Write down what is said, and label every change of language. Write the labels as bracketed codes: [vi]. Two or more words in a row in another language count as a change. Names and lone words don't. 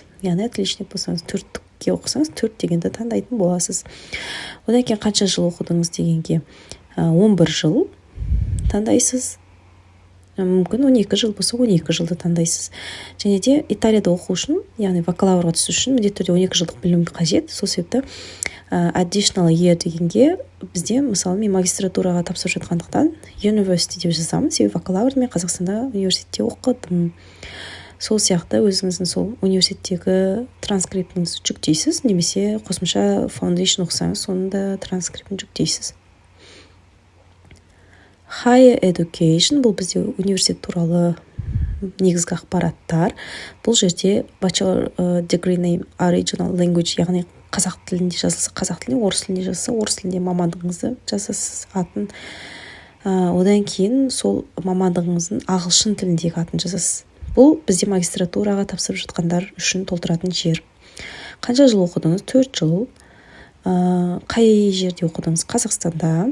[kk] Яғни отличник болсаңыз 4-ке оқысаңыз 4 дегенді таңдайтын боласыз. Одан кейін қанша жыл оқыдыңыз дегенге 11 жыл таңдайсыз. Мүмкін 12 жыл болса 12 жылды таңдайсыз. Және де Италияда оқу үшін, яғни бакалаврға түсу үшін міндетті түрде 12 жылдық білім қажет. Сол себепті [en] additional year [kk] дегенге бізде, мысалы, мен магистратураға тапсырып жатқандықтан university деп жазамын, себебі бакалаврды мен Қазақстанда университетте оқыдым. Сол сияқты өзіңіздің сол университеттегі транскриптіңізді жүктейсіз, немесе қосымша foundation оқысаңыз, соның да транскриптін жүктейсіз. [en] Higher education [kk] бұл бізде университет туралы негізгі ақпараттар. Бұл жерде [en] bachelor degree name original language, [kk] яғни қазақ тілінде жазылса қазақ тілінде, орыс тілінде жазылса орыс тілінде мамандығыңызды жазасыз, атын. Одан кейін сол мамандығыңыздың ағылшын тіліндегі атын жазасыз. Бұл бізде магистратураға тапсырып жатқандар үшін толтыратын жер. Қанша жыл оқыдыңыз? 4 жыл. Қай жерде оқыдыңыз? Қазақстанда.